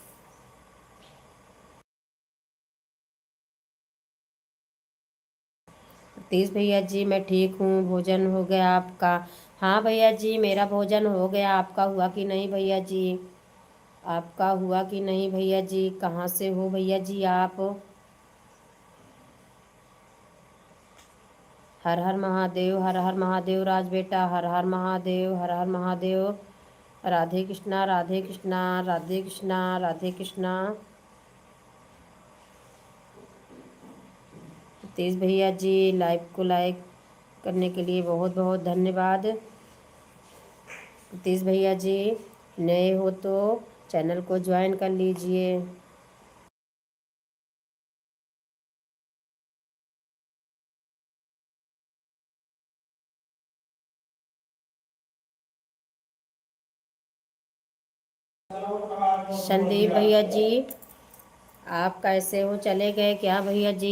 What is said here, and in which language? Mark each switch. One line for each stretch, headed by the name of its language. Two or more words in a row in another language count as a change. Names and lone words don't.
Hindi: सतीश भैया जी मैं ठीक हूँ। भोजन हो गया आपका? हाँ भैया जी, मेरा भोजन हो गया। आपका हुआ कि नहीं भैया जी? आपका हुआ कि नहीं भैया जी? कहाँ से हो भैया जी आप? हर हर महादेव, हर हर महादेव राज बेटा, हर हर महादेव, हर हर महादेव। राधे कृष्णा, राधे कृष्णा, राधे कृष्णा, राधे कृष्णा। सतीश भैया जी लाइव को लाइक करने के लिए बहुत बहुत धन्यवाद। सतीश भैया जी नए हो तो चैनल को ज्वाइन कर लीजिए। संदीप भैया जी आप कैसे हो, चले गए क्या भैया जी?